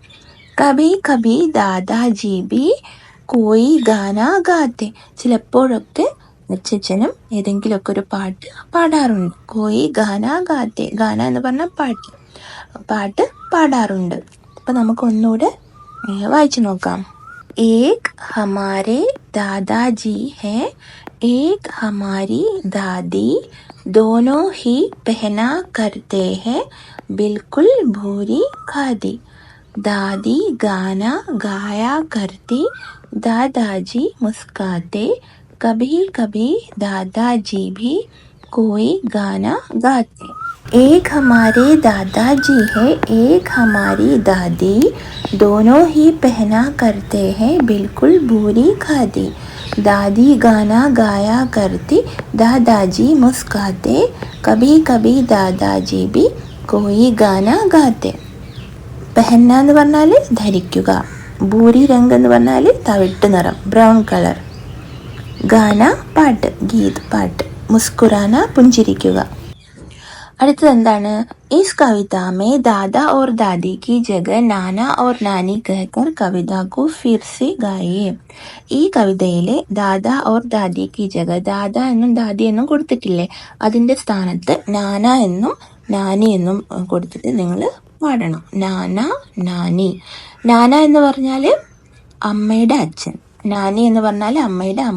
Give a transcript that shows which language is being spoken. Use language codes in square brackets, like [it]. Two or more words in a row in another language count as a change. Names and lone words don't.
[hi] कभी कभी दादाजी भी कोई गाना गाते, [ml] ചിലപ്പോഴൊക്കെ അച്ഛനും ഏതെങ്കിലുമൊക്കെ ഒരു പാട്ട് പാടാറുണ്ട്. [hi] कोई गाना गाते, [ml] ഗാന എന്ന് പറഞ്ഞാൽ പാട്ട് പാടാറുണ്ട്. അപ്പൊ നമുക്ക് ഒന്നുകൂടെ വായിച്ചു നോക്കാം. [hi] एक हमारे दादाजी है, एक हमारी दादी, दोनों ही पहना करते हैं बिल्कुल भूरी खादी. दादी गाना गाया करती, दादाजी मुस्काते, कभी कभी दादाजी भी कोई गाना गाते. एक हमारे दादाजी है, एक हमारी दादी, दोनों ही पहना करते हैं बिल्कुल भूरी खादी. दादी गाना गाया करती, दादाजी मुस्काते, कभी कभी दादाजी भी कोई गाना गाते. [ml] പെഹന്ന എന്ന് പറഞ്ഞാൽ ധരിക്കുക. [hi] भूरी रंग [ml] എന്ന് പറഞ്ഞാൽ തവിട്ട് നിറം, [en] brown colour. [ml] ഗാന പാട്ട്, ഗീത് പാട്ട്. മുസ്കുരാന പുഞ്ചിരിക്കുക. അടുത്തത് എന്താണ്? [hi] इस कविता में दादा और दादी की जगह नाना और नानी कहकर कविता को फिर से गाइए. [ml] ഈ കവിതയിലെ [hi] दादा और दादी की जगह, [ml] ദാദ എന്നും ദാദി എന്നും കൊടുത്തിട്ടില്ലേ, അതിന്റെ സ്ഥാനത്ത് നാന എന്നും നാനി എന്നും കൊടുത്തിട്ട് നിങ്ങൾ പാടണം. [hi] नाना, नानी. [ml] നാന എന്ന് പറഞ്ഞാല് അമ്മയുടെ അച്ഛൻ, നാനി എന്ന് പറഞ്ഞാല് അമ്മയുടെ അമ്മ.